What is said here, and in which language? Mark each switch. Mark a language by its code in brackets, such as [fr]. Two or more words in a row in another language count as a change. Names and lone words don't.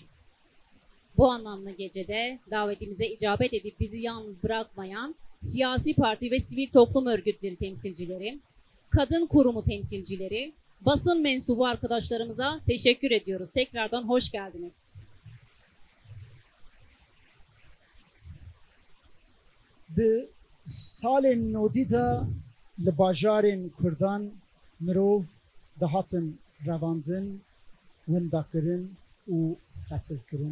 [tr] Bu anlamlı gecede davetimize icabet edip bizi yalnız bırakmayan siyasi parti ve sivil toplum örgütleri temsilcileri, kadın kurumu temsilcileri, basın mensubu arkadaşlarımıza teşekkür ediyoruz. Tekrardan hoş geldiniz. [ku] Di salên nodî de li bajarên Kurdan mirov dihatin revandin, windakirin û qetilkirin.